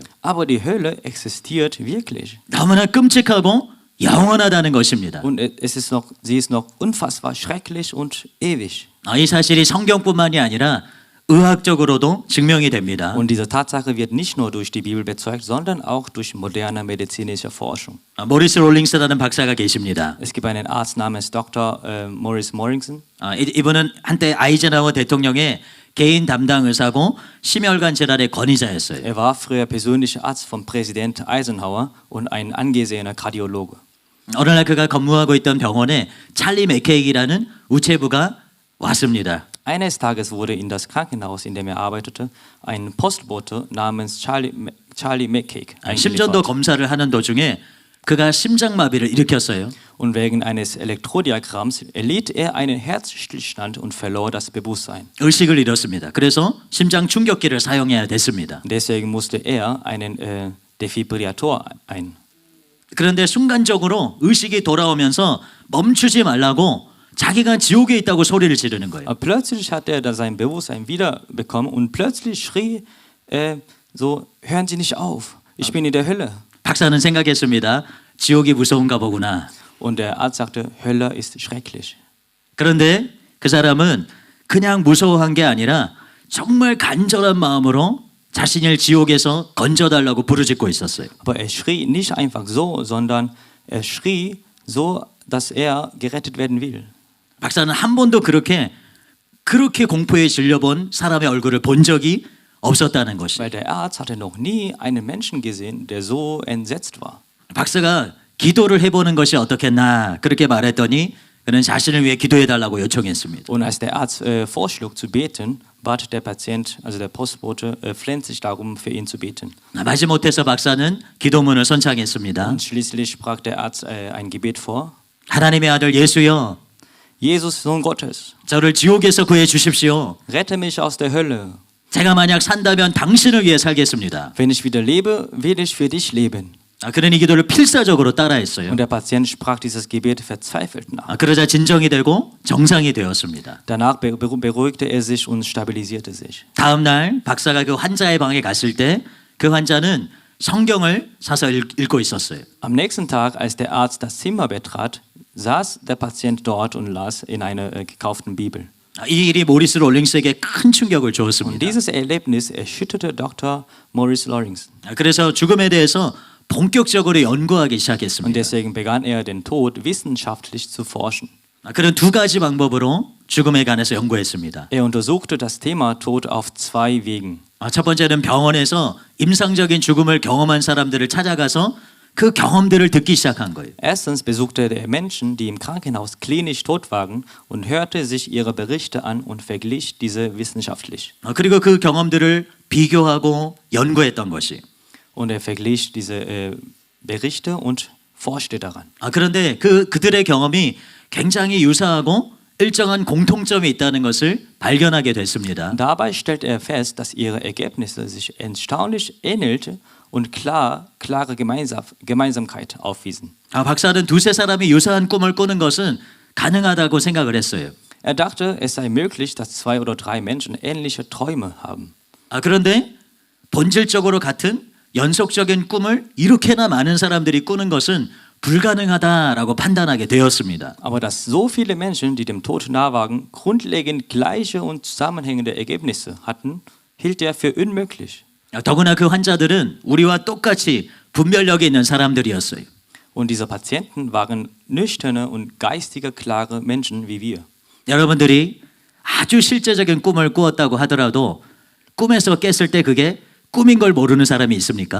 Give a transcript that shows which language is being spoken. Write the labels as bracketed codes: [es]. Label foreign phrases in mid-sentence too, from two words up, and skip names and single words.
[de] Aber die Hölle existiert wirklich. [ko] 너무나 끔찍하고 영원하다는 것입니다. [de] Und sie ist noch unfassbar schrecklich und ewig. [ko] 이 사실이 성경뿐만이 아니라 의학적으로도 증명이 됩니다. [de] Und diese Tatsache wird nicht nur durch die Bibel bezeugt, sondern auch durch moderne medizinische Forschung. [ko] 모리스 롤링스라는 박사가 계십니다. [de] Es gibt einen Arzt namens Dr. Maurice Morrison. [ko] 이분은 한때 아이젠하워 대통령의 개인 담당 의사고 심혈관 질환의 권위자였어요. [de] Er war früher persönlicher Arzt von Präsident Eisenhower und ein angesehener Kardiologe. [ko] 어느 날 그가 근무하고 있던 병원에 찰리 맥케이라는 우체부가 왔습니다. [de] Eines Tages wurde in das Krankenhaus, in dem er arbeitete, ein Postbote namens Charlie McCaig 심전도 eingeliefert. [ko] 검사를 하는 도중에 그가 심장마비를 일으켰어요. [de] Und wegen eines Elektrodiagramms erlitt er einen Herzstillstand und verlor das Bewusstsein. [ko] 의식을 잃었습니다. 그래서 심장 충격기를 사용해야 됐습니다. [de] Deswegen musste er einen Defibrillator ein. [ko] 그런데 순간적으로 의식이 돌아오면서 멈추지 말라고 자기가 지옥에 있다고 소리를 지르는 거예요. [de] Aber plötzlich hat er sein Bewusstsein wiederbekommen und plötzlich schrie so, hören Sie nicht auf, ich bin in der Hölle. [ko] 박사는 생각했습니다. 지옥이 무서운가 보구나. [de] Und der Arzt sagte, Hölle ist schrecklich. [ko] 그런데 그 사람은 그냥 무서워한 게 아니라 정말 간절한 마음으로 자신을 지옥에서 건져달라고 부르짖고 있었어요. [de] Aber er schrie nicht einfach so, sondern er schrie so, dass er gerettet werden will. [ko] 박사는 한 번도 그렇게 공포에 질려본 사람의 얼굴을 본 적이 없었다는 것이. [de] Weil der Arzt hatte noch nie einen Menschen gesehen, der so entsetzt war. [ko] 박사가 기도를 해보는 것이 어떻겠나 그렇게 말했더니 그는 자신을 위해 기도해달라고 요청했습니다. [de] Und als der Arzt vorschlug zu beten, bat der Patient, also der Postbote, flehentlich darum, für ihn zu beten. [ko] 마지못해서 박사는 기도문을 선창했습니다. [de] Und schließlich sprach der Arzt ein Gebet vor. [ko] 하나님의 아들 예수여, [de] Jesus, Sohn Gottes, [ko] 저를 지옥에서 구해 주십시오. [de] rette mich aus der Hölle. [ko] 제가 만약 산다면 당신을 위해 살겠습니다. [de] Wenn ich wieder lebe, will ich für dich leben. [ko] 그는 이 기도를 필사적으로 따라했어요. [de] Und der Patient sprach dieses Gebet verzweifelt nach. [ko] 그러자 진정이 되고 정상이 되었습니다. [de] Danach beruhigte er sich und stabilisierte sich. [ko] 다음 날 박사가 그 환자의 방에 갔을 때 그 환자는 성경을 사서 읽고 있었어요. [de] Am nächsten Tag, als der Arzt das Zimmer betrat, saß der Patient dort und las in einer gekauften Bibel. [ko] 이 일이 모리스 롤링스에게 큰 충격을 Und 주었습니다. [de] dieses Erlebnis erschütterte Dr. Maurice Loring. [ko] 그래서 죽음에 대해서 본격적으로 연구하기 Und 시작했습니다. [de] deswegen begann er, den Tod wissenschaftlich zu forschen. [ko] 그는 두 가지 방법으로 죽음에 관해서 연구했습니다. [de] Er untersuchte das Thema Tod auf zwei Wegen. [ko] 첫 번째는 병원에서 임상적인 죽음을 경험한 사람들을 찾아가서 그 경험들을 듣기 시작한 거예요. [de] Erstens besuchte er Menschen, die im Krankenhaus klinisch tot waren und hörte sich ihre Berichte an und verglich diese wissenschaftlich. [ko] 그리고 그 경험들을 비교하고 연구했던 것이. [de] Und er verglich diese Berichte und forschte daran. [ko] 그런데 그들의 경험이 굉장히 유사하고 일정한 공통점이 있다는 것을 발견하게 됐습니다. [de] Dabei stellte er fest, dass ihre Ergebnisse sich erstaunlich ähnelte und klare Gemeinsamkeit aufwiesen. [ko] 박사는 두세 사람이 유사한 꿈을 꾸는 것은 가능하다고 생각을 했어요. [de] Er dachte, es sei möglich, dass 2 oder 3 Menschen ähnliche Träume haben. [ko] 그런데 본질적으로 같은 연속적인 꿈을 이렇게나 많은 사람들이 꾸는 것은 불가능하다라고 판단하게 되었습니다. [de] Aber dass so viele Menschen, die dem Tod nahe waren, grundlegend gleiche und zusammenhängende Ergebnisse hatten, hielt er für unmöglich. [ko] 더구나 그 환자들은 우리와 똑같이 분별력이 있는 사람들이었어요. [de] Und diese Patienten waren nüchterne und geistige, klare Menschen wie wir. [ko] 여러분들이 아주 실제적인 꿈을 꾸었다고 하더라도 꿈에서 깼을 때 그게 꿈인 걸 모르는 사람이 있습니까?